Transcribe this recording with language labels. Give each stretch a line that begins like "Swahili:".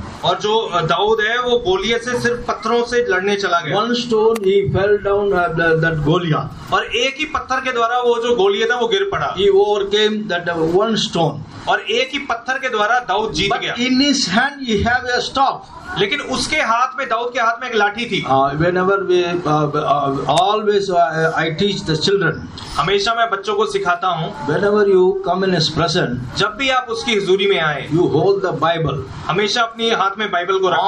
Hindi: और जो दाऊद है वो गोलियत से सिर्फ पत्थरों से लड़ने चला गया।
English: One stone he fell down that Goliath.
Hindi: और एक ही पत्थर के द्वारा वो जो गोलियत है वो गिर पड़ा।
English: He overcame that one stone.
Hindi: और एक ही पत्थर के द्वारा दाऊद जीत गया।
English: In his hand he have a staff.
Hindi: लेकिन उसके हाथ में दाऊद के हाथ में एक लाठी थी।
English: Whenever we always I teach the children.
Hindi: हमेशा मैं बच्चों को सिखाता हूँ।
English: Whenever you come in His presence,
Hindi: जब भी आप उसकी हुजूरी में आए,
English: you hold the Bible.
Hindi: हमेशा अपनी हाथ में बाइबल को रखें।